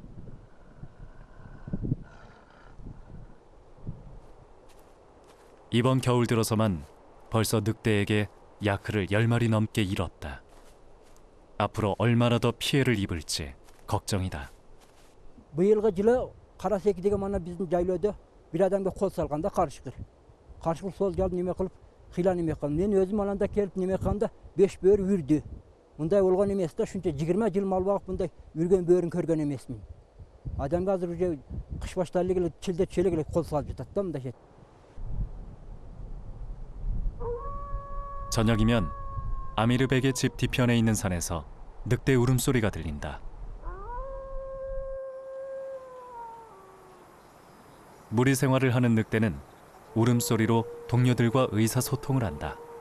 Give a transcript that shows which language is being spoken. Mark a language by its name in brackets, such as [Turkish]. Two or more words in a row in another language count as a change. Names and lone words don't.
[Korean] 이번 겨울 들어서만 벌써 늑대에게 야크를 10마리 넘게 잃었다. 앞으로 얼마나 더 피해를 입을지 걱정이다. [Kyrgyz] Быйылғы жылы Карасеки деген мана биздин жайлоодо бир адамга кол салганда карышкыр. Карышкыр сол жал неме кылып, кыйлан неме кылган. Мен өзүм ананда келип неме кылганда 5 бөөр үрдү. Мындай болгон эмес да, ушунча 20 жыл мал багып мындай үргөн бөөрүн көргөн эмесмин. Адамга азыр уже кыш башталып эле чилде челек эле кол салып жатат да мындайча. [Korean] 저녁이면 아미르백의 집 뒤편에 있는 산에서 늑대 울음소리가 들린다. 무리 생활을 하는 늑대는 울음소리로 동료들과 의사소통을 한다.